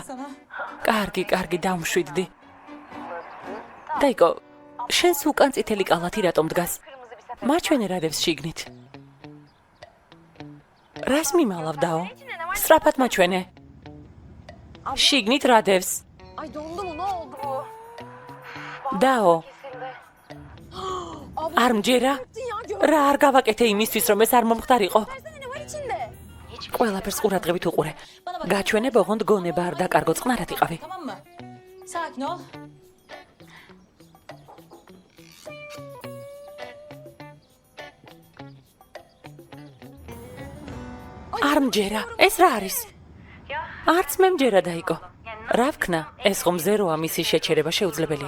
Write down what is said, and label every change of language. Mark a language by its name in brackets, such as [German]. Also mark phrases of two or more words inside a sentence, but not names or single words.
[Georgian] კარგი, დამშვიდდი. დაიკო, შენს უკან წითელი კალათი რატომ დგას? მაჩვენე რადევს შიგნით. რას მიმალავ დაო? სწრაფად მაჩვენე. შიგნით რადევს? [Turkish] Ay dondu mu? Ne oldu? [Georgian] დაო, არ მჯერა? რა არ გავაკეთე იმისთვის, რომ ეს არ მომხდარიყო? [Turkish] Ne var içinde? [Georgian] ყველაფერს ყურადღებით უყურე. გაჩვენე ბოღონდ გონება არ დაკარგო, წყნარად იყავი. [Turkish] Tamam mı? Sakin ol. [Georgian] არ მჯერა, ეს რა არის? არც მე მჯერა დაიკო. რა ვქნა? ეს ხომ ზეროა, მისი შეჩერება შეუძლებელია.